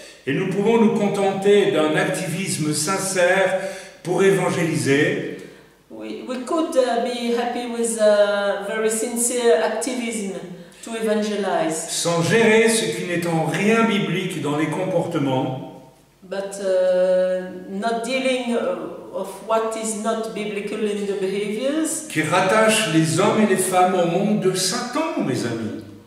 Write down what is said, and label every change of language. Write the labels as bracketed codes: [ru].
[fr] Et nous pouvons nous contenter d'un activisme sincère pour évangéliser, [en] We could be happy with very sincere activism to evangelize, [fr] sans gérer ce qui n'est en rien biblique dans les comportements, [en] but not dealing of what is not biblical in the behaviors [fr] qui rattachent les hommes et les femmes au monde de Satan, mes amis.